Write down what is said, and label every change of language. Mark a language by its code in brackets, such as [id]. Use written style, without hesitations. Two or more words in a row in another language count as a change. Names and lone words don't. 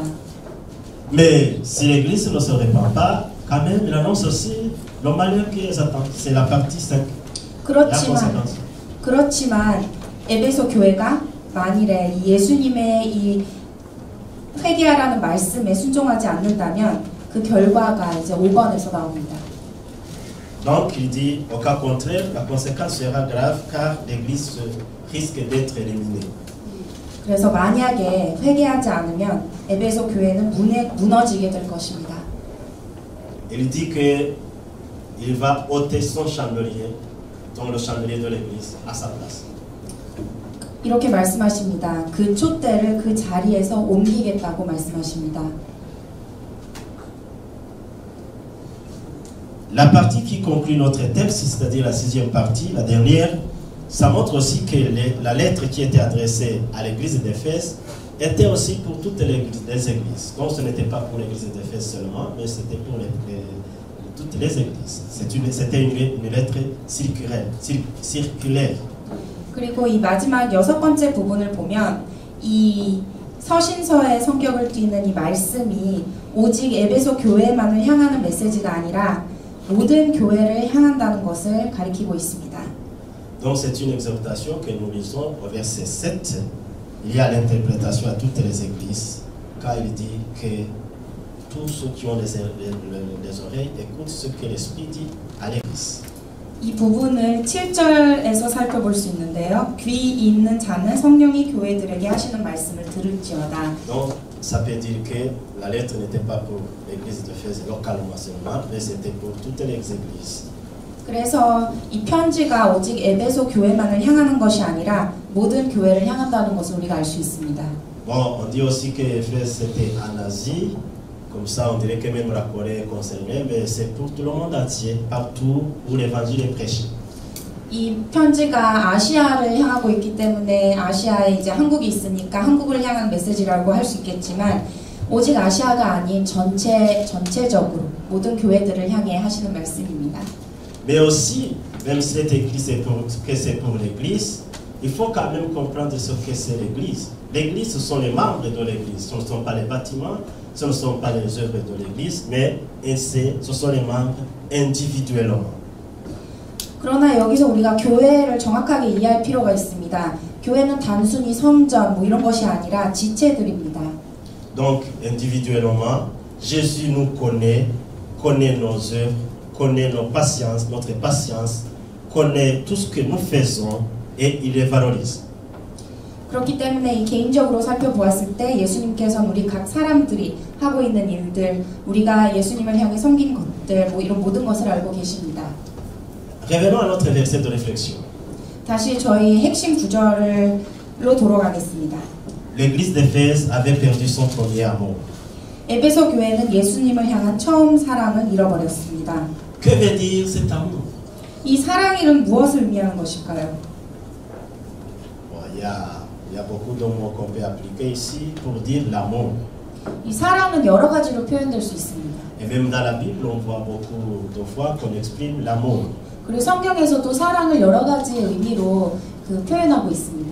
[fr] Mais si l'Église ne se répand pas, quand même, il annonce aussi le malheur qui les attend. C'est la partie 5. [ko] 그렇지만 에베소 교회가 만일에 예수님의 이 회개하라는 말씀에 순종하지 않는다면 그 결과가 이제 5번에서 나옵니다. [fr] Donc il dit, au cas contraire, la conséquence sera grave car l'Église risque d'être éliminée. [ko] 그래서 만약에 회개하지 않으면 에베소 교회는 무너지게 될 것입니다. [fr] Il dit que il va ôter son chandelier, donc le chandelier de l'Église, à sa place. [ko] 이렇게 말씀하십니다. 그 촛대를 그 자리에서 옮기겠다고 말씀하십니다. [fr] La partie qui conclut notre texte, c'est-à-dire la 6e partie, la dernière, ça montre aussi que la lettre qui était adressée à l'église d'Éphèse était aussi pour toutes les églises. Donc ce n'était pas pour l'église d'Éphèse seulement, mais c'était pour toutes les églises. C'était une lettre circulaire. [ko] 그리고 이 마지막 6번째 부분을 보면 이 서신서의 성격을 띠는 이 말씀이 오직 에베소 교회만을 향하는 메시지가 아니라 모든 교회를 향한다는 것을 가리키고 있습니다. [fr] Donc c'est une exhortation que nous lisons au verset 7. Il y a l'interprétation à toutes les églises, car il dit que tous ceux qui ont les oreilles écoutent ce que l'Esprit dit à l'église. [ko] 이 부분을 7절에서 살펴볼 수 있는데요. 귀 있는 자는 성령이 교회들에게 하시는 말씀을 들을지어다. [fr] Donc ça peut dire que la lettre n'était pas pour l'église d'Éphèse localement seulement, mais c'était pour toutes les églises. [ko] 그래서 이 편지가 오직 에베소 교회만을 향하는 것이 아니라 모든 교회를 향한다는 것을 우리가 알 수 있습니다. [fr] Bon, on dit aussi que Éphèse c'était en Asie, comme ça on dirait que même la Corée est concernée, mais c'est pour tout le monde entier, partout où l'évangile est prêché. [ko] 이 편지가 아시아를 향하고 있기 때문에 아시아에 이제 한국이 있으니까 한국을 향한 메시지라고 할 수 있겠지만 오직 아시아가 아닌 전체적으로 모든 교회들을 향해 하시는 말씀입니다. [fr] Mais aussi, même si cette église c'est pour l'église, il faut quand même comprendre ce que c'est l'église. L'église, ce sont les membres de l'église, ce ne sont pas les bâtiments, ce ne sont pas les œuvres de l'église, mais ce sont les membres individuellement. [ko] 그러나 여기서 우리가 교회를 정확하게 이해할 필요가 있습니다. 교회는 단순히 성전 뭐 이런 것이 아니라 지체들입니다. [fr] Donc, individuellement, Jésus nous connaît nos œuvres, connaît notre patience, connaît tout ce que nous faisons et il les valorise. [ko] 그렇기 때문에 이 개인적으로 살펴보았을 때 예수님께서는 우리 각 사람들이 하고 있는 일들, 우리가 예수님을 향해 섬긴 것들, 뭐 이런 모든 것을 알고 계십니다. [fr] Revenons à notre verset de réflexion. [ko] 다시 저희 핵심 구절로 돌아가겠습니다. [fr] L'église d'Éphèse avait perdu son premier amour. [ko] 에베소 교회는 예수님을 향한 처음 사랑을 잃어버렸습니다. [fr] Que veut dire cet amour? [ko] 이 사랑이란 무엇을 의미하는 것일까요? [fr] Bon, il y a beaucoup de mots qu'on peut appliquer ici pour dire l'amour. [ko] 이 사랑은 여러 가지로 표현될 수 있습니다. [fr] Et même dans la Bible, on voit beaucoup de fois qu'on exprime l'amour. [ko] 그리고 성경에서도 사랑을 여러 가지의 의미로 표현하고 있습니다.